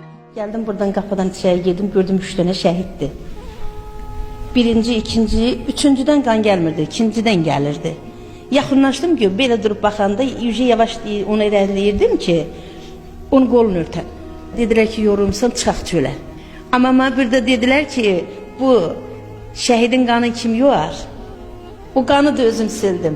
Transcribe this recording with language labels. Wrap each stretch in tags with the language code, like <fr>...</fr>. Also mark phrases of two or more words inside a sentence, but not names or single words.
<tr>Geldim buradan kapıdan içeri girdim, gördüm 3 tane şəhiddir. Birinci, ikinci, üçüncüden kan gelmirdi, ikinciden gelirdi.</tr> <az>Yaxınlaşdım ki, belə durup baxanda yüce yavaş onu irəliləyirdim ki, onun qolunu örtəm. Dedilər ki, yorulmuşsan, çıxaq çölə.</az> <tr>Amma bana bir de dediler ki,</tr> <az>bu şəhidin qanı kim yuar? O qanı da özüm sildim.</az>